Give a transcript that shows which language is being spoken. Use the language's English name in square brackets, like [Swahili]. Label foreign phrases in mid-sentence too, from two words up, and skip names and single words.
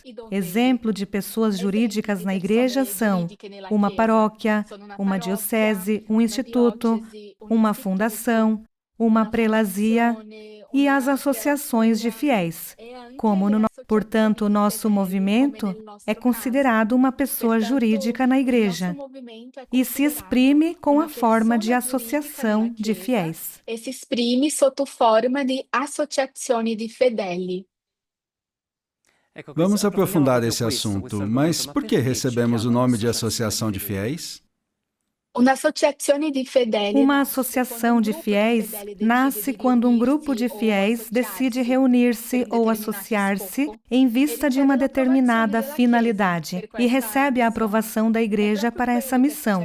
[Portuguese] Exemplo de pessoas jurídicas na Igreja são uma paróquia, uma diocese, um instituto, uma fundação, uma prelazia e as associações de fiéis. Portanto, o nosso movimento é considerado uma pessoa jurídica na Igreja e se exprime com a forma de associação de fiéis. [Italian] E si esprime sotto forma di associazioni di fedeli. [Portuguese] Vamos aprofundar esse assunto, mas por que recebemos o nome de Associação de Fiéis? Uma associação de fiéis nasce quando um grupo de fiéis decide reunir-se ou associar-se em vista de uma determinada finalidade e recebe a aprovação da Igreja para essa missão.